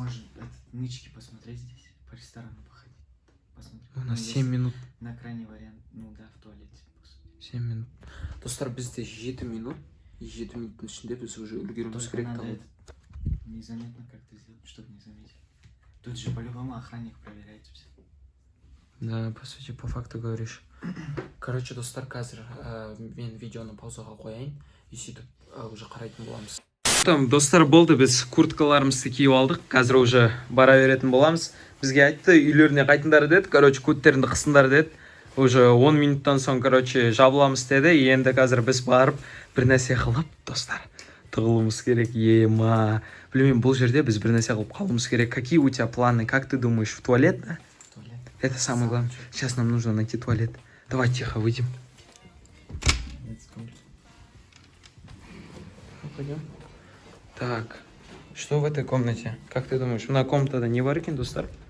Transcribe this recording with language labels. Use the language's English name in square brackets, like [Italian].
[Russian] Может, нычки посмотреть здесь, по ресторану походить. Посмотреть. У нас Здесь 7 минут. На крайний вариант, ну да, в туалете. 7 минут. [Kazakh] Достар, бізде 7 минут. 7 минуттың ішінде біз уже үлгеруіміз керек. [Russian] Надо незаметно как-то сделать, чтобы не заметили. Тут же по-любому охранник проверяет все. Да, по сути, по факту говоришь. [Kazakh] Короче, достар, қазір мен видеоны паузаға қояйын. И сөйтіп уже қарайтын боламыз. Там, достар, болды, біз курткаларымызды киіп алдық. Қазір уже бара беретін боламыз. Бізге айтты, үйлеріне қайтыңдар деді. Короче, көттеріңді қысыңдар деді. Уже 10 минуттан соң, короче, жабыламыз деді. Енді қазір біз барып бір нәрсе қылып, достар, тығылуымыз керек. Ема. Білмеймін, бұл жерде біз бір нәрсе қылып қалуымыз керек. [Russian] Какие у тебя планы? Как ты думаешь, в туалет, да? Туалет. Это самое главное. Сейчас нам нужно найти туалет. Давай тихо выйдем. Пойдем. Так, что в этой комнате? Как ты думаешь? На комната не варкин, достар?